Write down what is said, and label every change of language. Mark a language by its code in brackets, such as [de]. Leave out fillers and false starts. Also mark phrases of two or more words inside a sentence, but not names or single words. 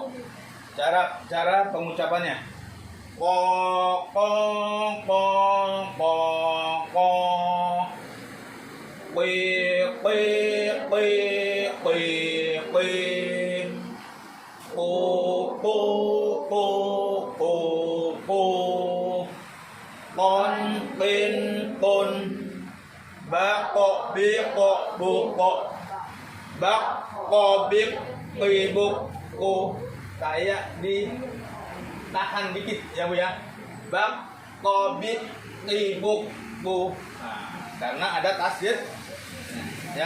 [id] Cara pengucapannya. [ar] قاف قاف قاف قاف قاف. Qi qi qi qi qi. Qu qu qu qu qu. Qon qin qun. Ba ko bi ko bu ko. Bak ko bik qibuk ku. [id] Kayak ditahan dikit ya Bu ya. Bak ko bik qibuk ku. Nah, karena ada tasdid ya.